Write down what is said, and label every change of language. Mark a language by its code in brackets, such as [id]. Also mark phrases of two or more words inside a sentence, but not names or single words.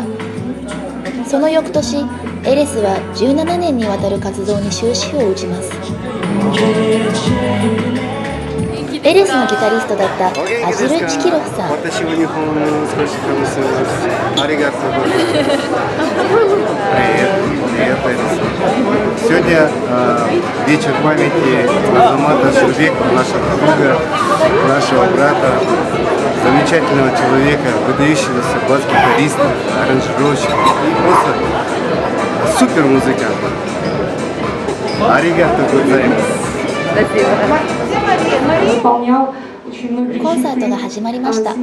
[ja] その翌年、エレスは17年にわたる活動に終止符を打ちます。エレスのギタリストだったアジル・チキロフさん。私は日本語少し話す。ありがとうございます。 [ru] Сегодня вечер памяти Азамата Аширбекова, нашего друга, нашего брата, замечательного человека, выдающегося бас-гитариста, аранжировщика и просто супер музыканта. [ja] ありがとうございます. コンサートが始まりました。